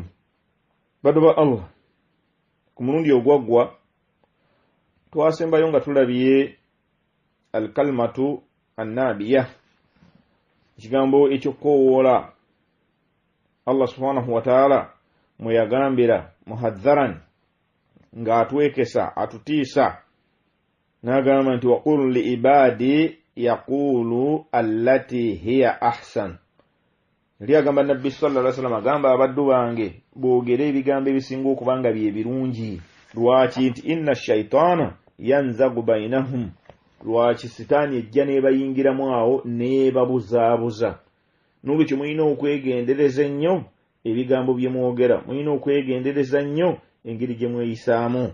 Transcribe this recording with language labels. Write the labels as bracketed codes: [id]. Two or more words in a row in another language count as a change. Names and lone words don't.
[lg] Baddu ba Allah ku mulundi ogwaggwa twasembayo nga tulabye [ar] الكلمة النبية, [lg] ekigambo ekyokoowoola [ar] الله سبحانه وتعالى [lg] mwe yagambira muhadharan nga atwekesa atutiisa n'agamba nti [ar] وقل لعبادي يقولوا التي هي أحسن. [lg] Yali agamba Nabbi [ar] صلى الله عليه وسلم [lg] agamba abaddu bange boogere ebigambo ebisinga okubanga bye birungi. Lwaki? Nti [ar] إن الشيطان ينزغ بينهم, [lg] lwaki sitaani ejja n'ebayingiramu awo n'ebabuzaabuza. N'olwekyo mulina okwegendereza ennyo ebigambo bye mwogera, mulina okwegendereza nnyo engeri gye mweyisaamu.